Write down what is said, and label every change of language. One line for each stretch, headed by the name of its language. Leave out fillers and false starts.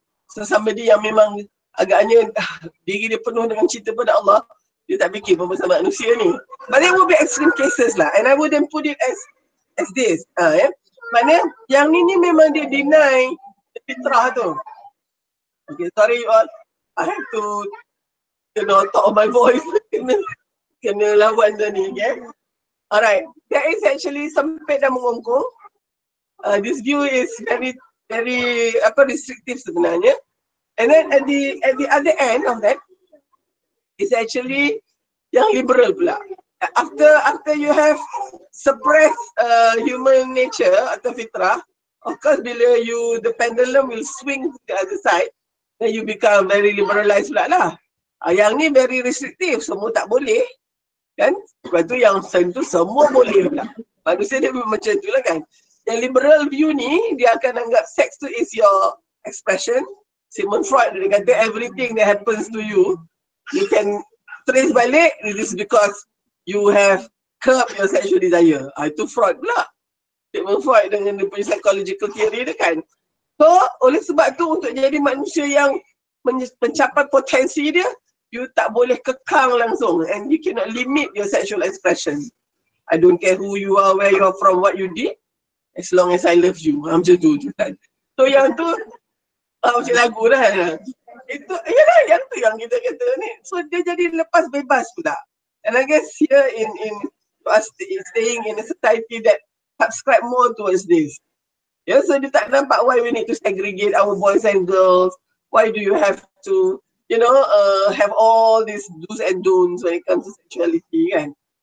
Malay: So somebody yang memang agaknya diri dia penuh dengan cinta pada Allah, dia tak fikir pun pasal manusia ni.
English: But there will be extreme cases lah, and I wouldn't put it as this.
Malay: Ya. Maknanya yang ni memang dia deny fitrah tu.
English: Okay, sorry all, I have to talk of my voice.
Malay: kena lawan dah ni, okay?
English: Alright, there is actually
Malay: sempit dan mengungkung.
English: This view is very restrictive sebenarnya. And then at the other end of that is actually
Malay: yang liberal pula.
English: After you have suppressed human nature
Malay: atau fitrah,
English: of course bila the pendulum will swing to the other side, then you become very liberalized pula lah.
Malay: Yang ni
English: very restrictive,
Malay: semua tak boleh kan. Lepas tu yang sentuh semua boleh pula. Manusia dia macam tu lah kan. Yang liberal view ni, dia akan anggap sex tu
English: is your expression. Sigmund Freud
Malay: dia kata
English: everything that happens to you, you can trace balik, it is because you have curbed your sexual desire.
Malay: Itu Freud pula. Sigmund Freud dengan dia punya
English: psychological theory
Malay: dia kan. So, oleh sebab tu untuk jadi manusia yang mencapai potensi dia, you tak boleh kekang langsung
English: and you cannot limit your sexual expression. I don't care who you are, where you are from, what you did, as long as I love you.
Malay: Macam tu kan. So yang tu macam lagu dah. Itu yalah yang tu yang kita kata ni. So dia jadi lepas bebas pula.
English: And I guess here in staying in a society that subscribe more towards this. Yeah, so
Malay: dia tak nampak
English: why we need to segregate our boys and girls. Why do you have to have all these do's and don'ts when it comes to sexuality kan.